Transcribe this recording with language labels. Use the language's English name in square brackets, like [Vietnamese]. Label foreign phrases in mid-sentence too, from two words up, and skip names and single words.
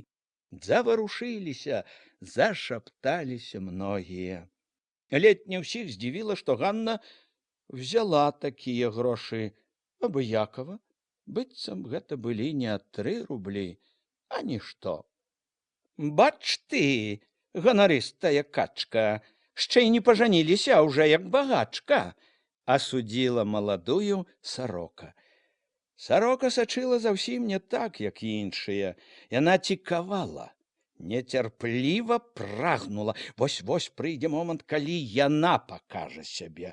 [Belarusian] Заварушыліся, зашапталіся многія. Ледзь не ўсіх здзівіла, што Ганна взяла такія грошы абыякава, быццам гэта былі не 3 рублі, а нішто. «Бач ты, ганарыстая качка, [Ukrainian] ще й [Belarusian] не пажаніліся, а ўжо як багачка!» асудзіла маладую Сорока. Сорока сачыла заўсім не так, як іншыя. Яна цікавала, нецярпліва прагнула. Вось-вось прыйдзе момант, калі яна пакажа сябе.